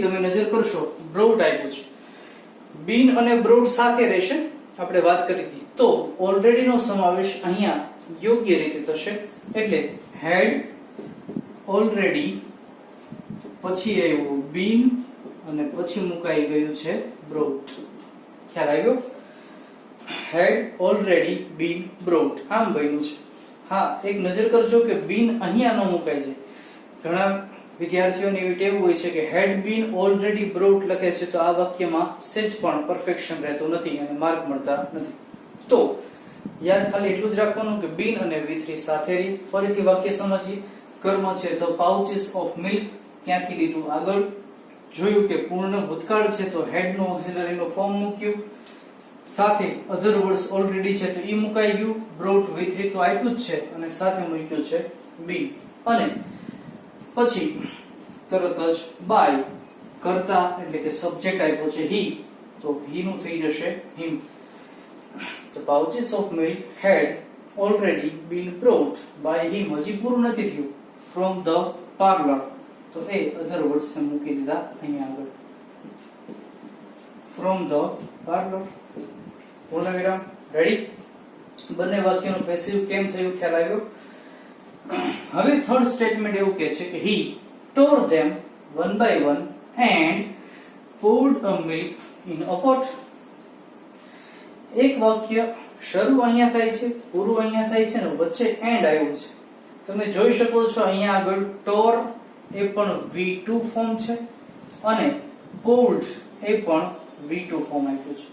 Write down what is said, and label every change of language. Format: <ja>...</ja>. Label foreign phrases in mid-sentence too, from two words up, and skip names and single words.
<gu>તમે નજર કરશો બ્રોડ આપ્યું છે, બીન અને બ્રોડ સાથે રહેશે, આપણે વાત કરી હતી. તો ઓલરેડી નો સમાવેશ અહીંયા યોગ્ય રીતે થશે. એટલે</gu> <en>had already</en> <gu>પછી આવ્યું બીન અને પછી મુકાઈ ગયું છે બ્રોટ. ખ્યાલ આવ્યો?</gu> <en>had already been brought</en> <gu>આમ બન્યું છે. હા, એક નજર કરજો કે બીન અહીંયા ન મુકાય છે. ઘણા વિદ્યાર્થીઓની એવી ટેવ હોય છે કે</gu> <en>had been already brought</en> <gu>લખે છે તો આ વાક્યમાં સેજ પણ પરફેક્શન રહેતું નથી અને માર્ક મળતા નથી. તો યાદ ખાલી એટલું જ રાખવાનું કે been અને V3 સાથે રહી. ફરીથી વાક્ય સમજીએ. કર્મ છે તો</gu> <en>pouches of milk</en> <gu>ક્યાંથી લીધું આગળ જોયું કે પૂર્ણ ભૂતકાળ છે તો had નું ઓક્સિલરી નું ફોર્મ મૂક્યું. સાથે</gu> <en>other words already</en> <gu>છે તો ઈ મુકાઈ ગયું.</gu> <en>brought V3</en> <gu>તો આપ્યું જ છે અને સાથે મૂક્યું છે been. અને પછી તરત જ by કરતા એટલે કે સબ્જેક્ટ આપ્યો છે he તો he નું થઈ જશે him.</gu> <en>The pouches of milk had already been brought by him.</en> <gu>હજી પૂરું નથી થયું.</gu> <en>From the parlor</en> <gu>તો એ</gu> <en>other words</en> <gu>ને મૂકી દીધા અહીંયા આગળ.</gu> <en>From the parlor</en> <gu>પૂર્ણ વિરામ.</gu> <en>રેડી?</en> <gu>બંને વાક્યનું પેસિવ કેમ થયું ખ્યાલ આવ્યો? હવે</gu> <en>third statement</en> <gu>એવું કહે છે કે</gu> <en>he tore them one by one and poured a milk in a pot.</en> <gu>એક વાક્ય શરૂ અહીંયા થાય છે, પૂરું અહીંયા થાય છે ને વચ્ચે એન્ડ આવ્યું છે. તમે જોઈ શકો છો અહીંયા આગળ tore એ પણ</gu> <en>V2 form</en> <gu>છે અને poured એ પણ</gu> <en>V2 form</en> <gu>આપ્યું છે.</gu>